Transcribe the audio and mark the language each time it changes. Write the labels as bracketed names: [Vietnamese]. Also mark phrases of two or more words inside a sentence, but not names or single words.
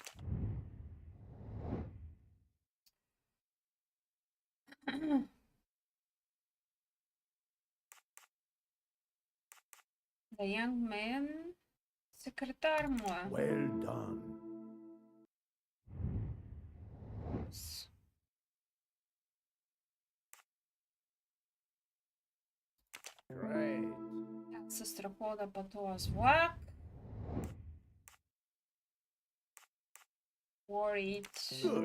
[English] The young man, [Macedonian] секретар му е. [English] Well done. Great. [Bulgarian] Как се страхува да пътува с влак. [English] Worried.